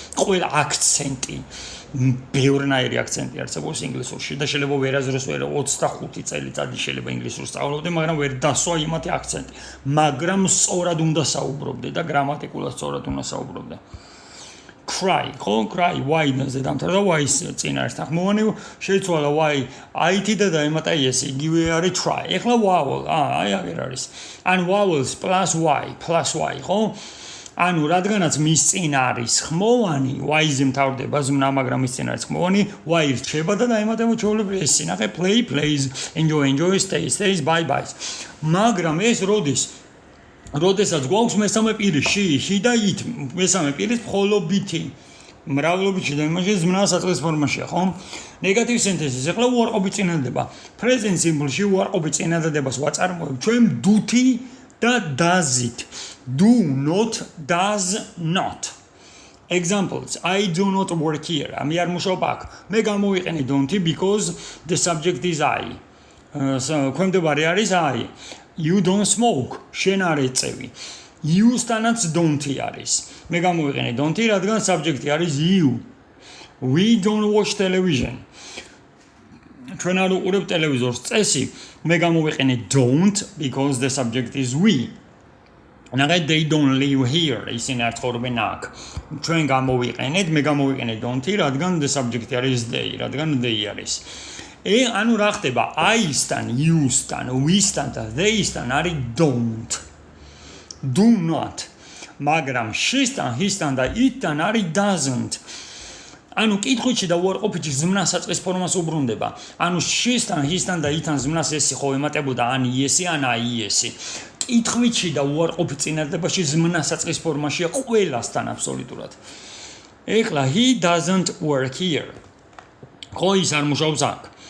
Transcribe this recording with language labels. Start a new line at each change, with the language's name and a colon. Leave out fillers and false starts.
Georgian: ყველა აქცენტი, ბევრნაირი აქცენტი არსებობს ინგლისურში და შეიძლება ვერაზროს 25 წელიწადი შეიძლება ინგლისურს სწავლობდე, მაგრამ ვერ დასვა იმათი აქცენტი. მაგრამ სწორად უნდა საუბრობდე და გრამატიკულად სწორად უნდა საუბრობდე. Cry, cry, y-ზე დამთავრდა, y-ის წინ არის თანხმოვანი, შეიცვალა y it და დაემატა es, იგივე არის try. ეხლა vowel, აი აღარ არის. ან vowels plus y, ხო? ანუ რადგანაც მის წინ არის ხმოვანი, y-ზე მთავრდება ზმნა, მაგრამ მის წინ არის ხმოვანი, y რჩება და დაემატება ჩვეულებრივ es. ნახე, play, plays, enjoy, stays, bye. მაგრამ ეს როდესაც გვაქვს მესამე პირი she და it, მესამე პირის მხოლობითი მრავლობითში და იმაში ზმნა საწყის ფორმაშია, ხო? ნეგატივ სინთეზის. ახლა უარყოფით წინადადება. present simple-ში უარყოფით წინადადებას ვაწარმოებ ჩვენ do-ი და does-ით.
English: Do not, does not. Examples. I do not work here. আমি
Georgian: არ მუშაობ აქ. მე გამოვიყენე
English: don't-ი because the subject is I.
Georgian: ქვემდებარე არის I.
English: You don't smoke.
Georgian: შენ არ ეწევი. You-სტანაც don't-ი არის. მე გამოვიყენე don't-ი, რადგან subject-ი არის you.
English: We don't watch television.
Georgian: ჩვენ არ უყურებთ ტელევიზორს. წესი.
English: მე გამოვიყენე don't because the subject is we. ნახეთ they don't live here.
Georgian: ისინი არ ცხოვრობენ აქ. ჩვენ გამოვიყენეთ, მე გამოვიყენე don't-ი, რადგან the subject-ი არის they, რადგან they არის. ანუ რა ხდება? I-სთან, you-სთან, we-სთან და they-სთან არის don't. Do not. მაგრამ she-სთან, his-სთან და it-თან არის doesn't. ანუ კითხვით და უარყოფითში ზმნას საწყის ფორმას უბრუნდება. ანუ she-სთან, his-სთან და it-თან ზმნას ესი ხო ემატებოდა ან yes-ი ან I-ესი. კითხვით და უარყოფით წინადადებაში ზმნას საწყის ფორმაშია ყველასთან აბსოლუტურად. ეხლა
English: he doesn't work here.
Georgian: ხო ის არ მუშაობს აქ.